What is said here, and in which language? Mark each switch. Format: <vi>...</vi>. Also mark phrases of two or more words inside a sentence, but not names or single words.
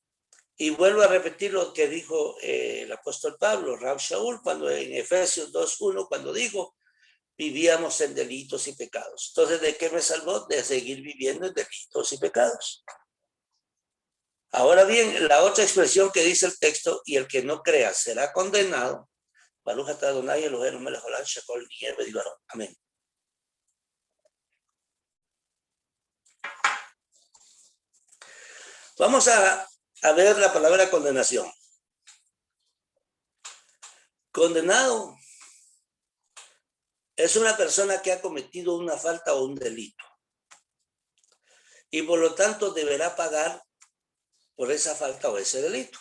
<es>Y vuelvo a repetir lo que dijo el apóstol Pablo, Rab Shaul, cuando en Efesios 2:1, cuando dijo, vivíamos en delitos y pecados. Entonces, ¿de qué me salvó? De seguir viviendo en delitos y pecados. Ahora bien, la otra expresión que dice el texto, y el que no crea será condenado,</es> <he>ברוך אתה אדוני אלוהינו מלך העולם שהכל נהיה בדברו.</he> <es>Amén. Vamos a ver la palabra condenación. Condenado es una persona que ha cometido una falta o un delito y por lo tanto deberá pagar por esa falta o ese delito.</es>